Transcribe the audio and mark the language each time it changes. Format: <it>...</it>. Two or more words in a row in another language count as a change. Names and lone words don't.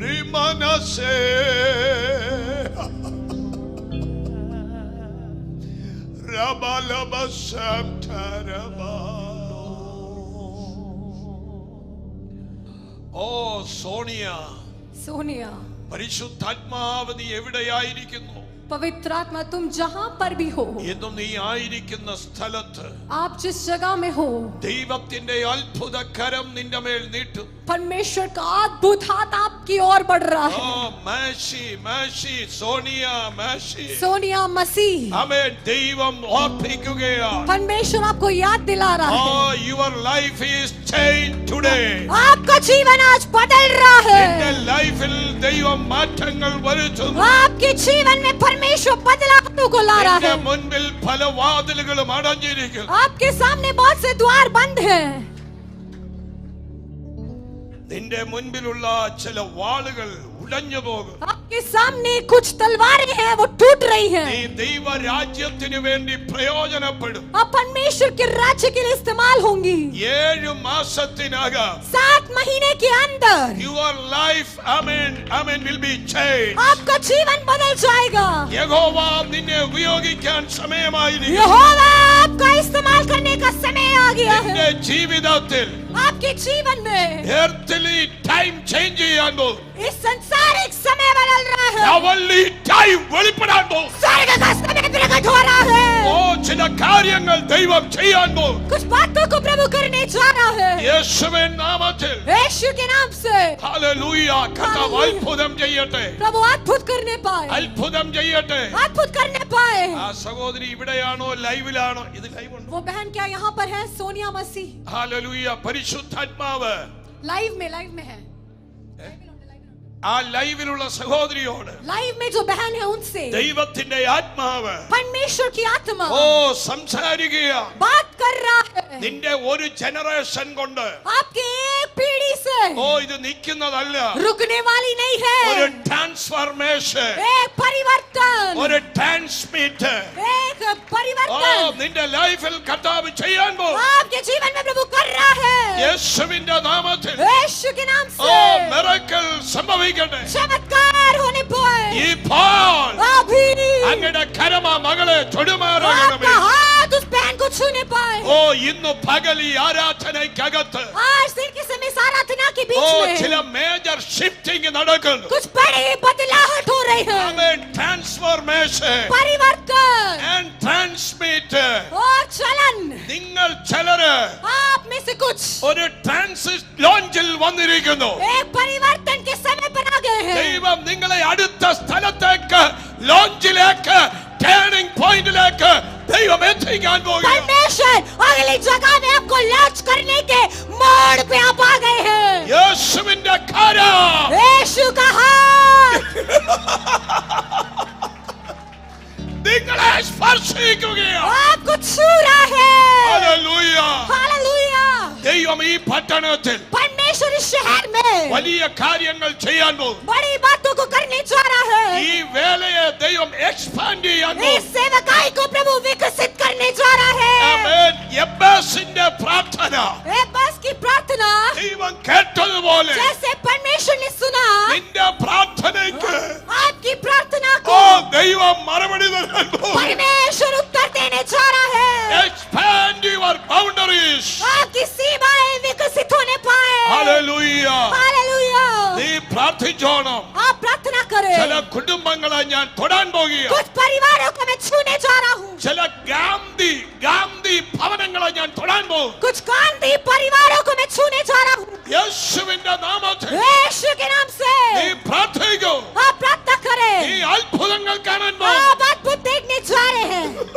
<en>Rimanase. Rabalabasam taraba. Oh, Sonia.</en> <hi>सोनिया,</hi> <ml>പരിശുദ്ധാത്മാവ് നീ എവിടെയായിരിക്കുന്നു?</ml> <hi>पवित्र आत्मा तुम जहां पर भी हो,</hi> <ml>എന്നും നീ ആയിരിക്കുന്ന സ്ഥലത്ത്</ml> <hi>आप जिस जगह में हो,</hi> <ml>ദൈവത്തിന്റെ അത്ഭുത കരം നിന്റെ മേൽ നീട്ടും.</ml> <hi>परमेश्वर का अद्भुत हाथ आपकी ओर बढ़ रहा है.</hi> <en>Oh, mercy, mercy, Sonia, mercy.</en> <hi>सोनिया मसीह,</hi> <ml>ആമേൻ. ദൈവം ഓർപ്പിക്കുകയാണ്.</ml> <hi>परमेश्वर आपको याद दिला रहा है.</hi> <en>Oh, your life is changed today.</en> <hi>आपका जीवन आज बदल रहा</hi> <ml>നിന്റെ</ml> <hi>है.</hi> <ml>ലൈഫിൽ ദൈവം മാറ്റങ്ങൾ വരുത്തുന്നു.</ml> <hi>आपके जीवन में परमेश्वर बदलाव को ला रहा</hi> <ml>നിന്റെ</ml> <hi>है.</hi> <ml>മുൻപിൽ പല വാതിലുകളും അടഞ്ഞിരിക്കുന്നു.</ml> <hi>आपके सामने बहुत से द्वार बंद हैं.</hi> <ml>നിന്റെ മുൻപിലുള്ള ചില വാളുകൾ ഉടഞ്ഞു പോകും.</ml> <hi>आपके सामने कुछ तलवारें हैं, वो टूट रही</hi> <ml>നീ</ml> <hi>हैं.</hi> <ml>ദൈവരാജ്യത്തിന് വേണ്ടി പ്രയോജനപ്പെടും.</ml> <hi>अब परमेश्वर के राज्य के लिए इस्तेमाल होंगी.</hi> <ml>7 മാസത്തിനകം</ml> <hi>7 महीने के अंदर</hi> <en>your life, amen, amen, will be changed.</en> <hi>आपका जीवन बदल जाएगा.</hi> <ml>യഹോവ നിന്നെ ഉപയോഗിക്കാൻ സമയമായിരിക്കുന്നു.</ml> <hi>यहोवा आपका इस्तेमाल करने का समय आ गया</hi> <ml>നിന്റെ</ml> <hi>है.</hi> <ml>ജീവിതത്തിൽ</ml> <hi>आपके जीवन में</hi> <en>earthly time change</en> <ml>ചെയ്യാൻ പോകും.</ml> <hi>इस संसारिक समय बदल रहा है.</hi> <en>heavenly time</en> <ml>വെളിപ്പെടാൻ പോകും.</ml> <hi>स्वर्ग का समय प्रकट हो रहा है.</hi> <ml>ഓ, ചില കാര്യങ്ങൾ ദൈവം ചെയ്യാൻ പോകും.</ml> <hi>कुछ बातों को प्रभु करने जा रहा है.</hi> <ml>യേശുവിൻ നാമത്തിൽ</ml> <hi>यीशु के नाम से</hi> <ml>ഹല്ലേലൂയ. കർത്താവ് അത്ഭുതം ചെയ്യട്ടെ.</ml> <hi>प्रभु अद्भुत करने पाए.</hi> <ml>അത്ഭുതം ചെയ്യട്ടെ.</ml> <hi>अद्भुत करने पाए.</hi> <ml>ആ സഹോദരി ഇവിടെയാണോ ലൈവിലാണോ? ഇത് ലൈവുണ്ടോ?</ml> <hi>वो बहन क्या यहाँ पर है? सोनिया मसीह</hi> <ml>ഹല്ലേലൂയ. പരിശുദ്ധാത്മാവ്</ml> <hi>लाइव में है.</hi> <ml>ആ ലൈവിലുള്ള സഹോദരിയോട്</ml> <hi>लाइव में जो बहन है उनसे</hi> <ml>ദൈവത്തിന്റെ ആത്മാവ്</ml> <hi>परमेश्वर की आत्मा</hi> <ml>ഓ സംസാരിക്കുക.</ml> <hi>बात कर रहा है.</hi> <ml>നിന്റെ ഒരു ജനറേഷൻ കൊണ്ട്</ml> <hi>आपके एक पीढ़ी से</hi> <ml>ഓ ഇത് നിൽക്കുന്നതല്ല.</ml> <hi>रुकने वाली नहीं</hi> <ml>ഒരു</ml> <hi>है.</hi> <ml>ട്രാൻസ്ഫർമേഷൻ,</ml> <hi>एक परिवर्तन,</hi> <ml>ഒരു ട്രാൻസ്മിറ്റ്</ml> <hi>एक ഓ परिवर्तन</hi> <ml>നിന്റെ ലൈഫിൽ കർത്താവ് ചെയ്യാൻ പോകും.</ml> <hi>आपके जीवन में प्रभु कर रहा है.</hi> <ml>യേശുവിന്റെ നാമത്തിൽ</ml> <hi>यीशु के नाम ഓ से</hi> <ml>മിറക്കിൾ സംഭവിക്കട്ടെ.</ml> <hi>चमत्कार होने पाए.</hi> <ml>ഇപ്പോൾ</ml> <hi>अभी</hi> <ml>അങ്ങയുടെ കരം ആ മകളെ തൊടുമാറാകണമേ.</ml> <hi>आपका हाथ उस बहन को छूने पाए.</hi> <ml>ഓ ഇന്ന് പകൽ ഈ ആരാധനയ്ക്കകത്ത്</ml> <hi>आज दिन के समय आराधना के ഓ बीच</hi> <ml>ചില</ml> <hi>में</hi> <en>major shifting</en> <ml>നടക്കുന്നു.</ml> <hi>कुछ बड़ी बदलाहट हो रही है.</hi> <ml>ആമേൻ. ട്രാൻസ്ഫോർമേഷൻ</ml> <hi>परिवर्तन</hi> <en>and transmit.</en> <hi>और चलन.</hi> <ml>നിങ്ങൾ ചിലര്</ml> <hi>आप में से कुछ</hi> <ml>ഒരു ട്രാൻസിറ്റ് ലോഞ്ചിൽ വന്നിരിക്കുന്നു.</ml> <hi>एक परिवर्तन के समय पर आ गए हैं.</hi> <ml>ദൈവം നിങ്ങളെ അടുത്ത സ്ഥലത്തേക്ക്, ലോഞ്ചിലേക്ക്, ടേണിംഗ് പോയിന്റിലേക്ക് ദൈവം എത്തിക്കാൻ പോകുകയാണ്.</ml> <hi>परमेश्वर अगली जगह में आपको लॉन्च करने के मोड़ पे आप आ गए हैं.</hi> <ml>യേശുവിന്റെ കരം</ml> <hi>यीशु का हाथ</hi> <ml>നിങ്ങളെ സ്പർശിക്കുകയാണ്.</ml> <hi>आपको छू रहा है.</hi> <ml>ഹല്ലേലൂയ.</ml> <hi>हालेलुया.</hi> <ml>ദൈവം ഈ പട്ടണത്തിൽ</ml> <hi>परमेश्वर इस शहर में</hi> <ml>വലിയ കാര്യങ്ങൾ ചെയ്യാൻ പോകും.</ml> <hi>बड़ी बातों को करने जा रहा है.</hi> <ml>ഈ വേലയെ ദൈവം എക്സ്പാൻഡ് ചെയ്യാൻ</ml> <hi>इस</hi> <ml>പോകും.</ml> <hi>सेवकाई को प्रभु विकसित करने जा रहा है.</hi> <ml>ആമേൻ. എബ്ബേസിന്റെ പ്രാർത്ഥന</ml> <hi>ए बस की प्रार्थना</hi> <ml>ദൈവം കേട്ടതുപോലെ</ml> <hi>जैसे परमेश्वर ने सुना,</hi> <ml>നിന്റെ പ്രാർത്ഥനയ്ക്ക്</ml> <hi>आपकी प्रार्थना ഓ को</hi> <ml>ദൈവം മറുപടി തരാൻ പോകും.</ml> <hi>परमेश्वर उत्तर देने जा रहा है.</hi> <en>Expand your boundaries.</en> <hi>आपकी सीमाएं विकसित होने पाए.</hi> <ml>ഹല്ലേലൂയ.</ml> <hi>हालेलुया.</hi> <ml>നീ പ്രാർത്ഥിച്ചോണം.</ml> <hi>आप प्रार्थना करें.</hi> <ml>ചില കുടുംബങ്ങളെ ഞാൻ തൊടാൻ പോകുക.</ml> <hi>कुछ परिवारों को मैं छूने जा रहा हूँ.</hi> <ml>ചില ഗാന്ധി ഭവനങ്ങളെ ഞാൻ തൊടാൻ പോകും.</ml> <hi>कुछ गांधी परिवारों को मैं छूने जा रहा हूँ.</hi> <ml>യേശുവിന്റെ നാമത്തിൽ</ml> <hi>यीशु के नाम से</hi> <ml>നീ പ്രാർത്ഥിക്കൂ.</ml> <hi>आप प्रार्थना करें.</hi> <ml>നീ അത്ഭുതങ്ങൾ കാണാൻ പോകും.</ml> <hi>आप अद्भुत देखने जा रहे हैं.</hi>